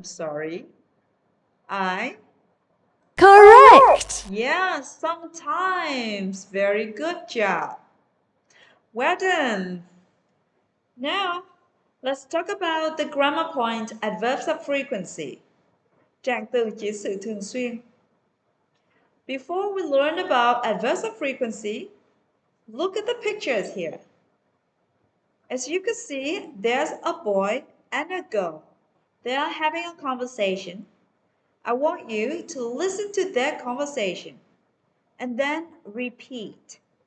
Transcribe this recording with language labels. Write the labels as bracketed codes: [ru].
[en] Sorry. I? Correct. Yeah, sometimes. Very good job. Well done. Now, let's talk about the grammar point adverbs of frequency. [vi] Trạng từ chỉ sự thường xuyên. [en] Before we learn about adverbs of frequency, look at the pictures here. As you can see, there's a boy and a girl. They are having a conversation. I want you to listen to their conversation and then repeat.